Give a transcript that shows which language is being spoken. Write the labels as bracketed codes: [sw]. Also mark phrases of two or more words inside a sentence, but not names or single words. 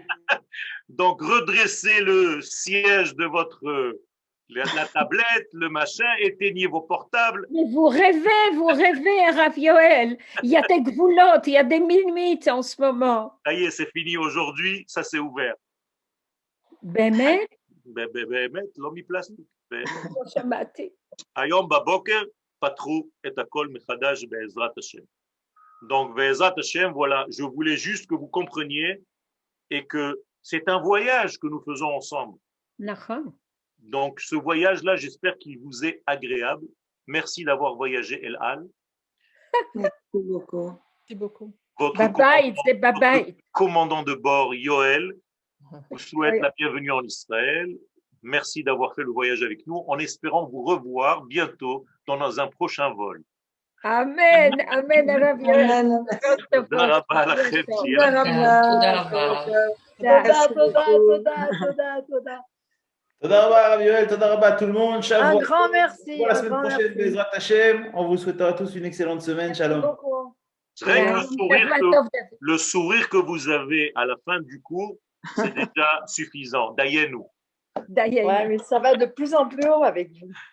[fr] Donc, redressez le siège de la tablette, le machin, éteignez vos portables. Mais vous rêvez, Rav Yoel. Il y a des gvoulottes, il y a des limites en ce moment. Ça y est, c'est fini aujourd'hui, ça s'est ouvert. Bémet? Bémet, l'homme plastique. [he] שמעתי. היום בבוקר פתחו את הכל מחדש בעזרת השם. Donc, בעזרת השם, [fr] voilà, je voulais juste que vous compreniez et que c'est un voyage que nous faisons ensemble. נכון. Donc, ce voyage-là, j'espère qu'il vous est agréable. Merci d'avoir voyagé, El Al. Merci beaucoup. Merci beaucoup. Votre commandant de bord, Yoel, vous souhaite la bienvenue en Israël. Merci d'avoir fait le voyage avec nous, en espérant vous revoir bientôt dans un prochain vol. Amen, amen, Rav Yoel. [he] תודה רבה לכם. תודה. תודה רבה, Rav Yoel, תודה רבה [fr] tout le monde. Un grand merci. Pour la semaine prochaine, [he] בעזרת השם. [fr] On vous souhaite à tous une excellente semaine. Shalom. Le sourire que vous avez à la fin du cours, c'est déjà suffisant. D'ailleurs, Ouais, mais ça va de plus en plus haut avec vous.